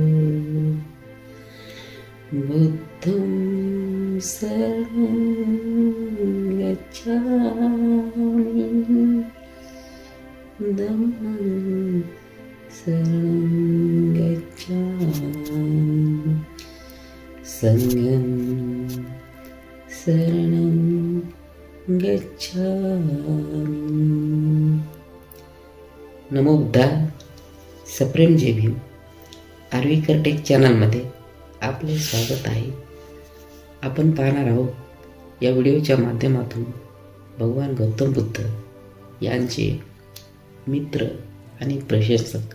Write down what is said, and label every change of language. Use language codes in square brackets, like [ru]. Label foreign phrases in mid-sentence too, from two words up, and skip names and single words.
[pi] बुद्धं शरणं गच्छामि धम्मं शरणं गच्छामि संघं शरणं गच्छामि। [mr] नमो बुद्धा। सप्रेम जय भीम। आर्वीकर टेक चॅनलमध्ये आपले स्वागत आहे। आपण पाहणार आहोत या व्हिडिओच्या माध्यमातून भगवान गौतम बुद्ध यांचे मित्र आणि प्रशंसक।